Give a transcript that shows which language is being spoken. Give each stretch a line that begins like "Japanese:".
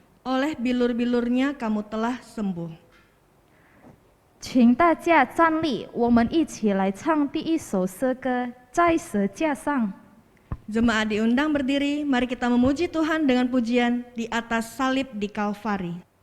Indonesian: Oleh bilur-bilurnya kamu telah sembuh.
Chinese: 请大家站立，我们一起来唱第一首诗歌《在十架上》。
Indonesian: Jemaat diundang berdiri, mari kita memuji Tuhan dengan pujian di atas salib di Kalvari.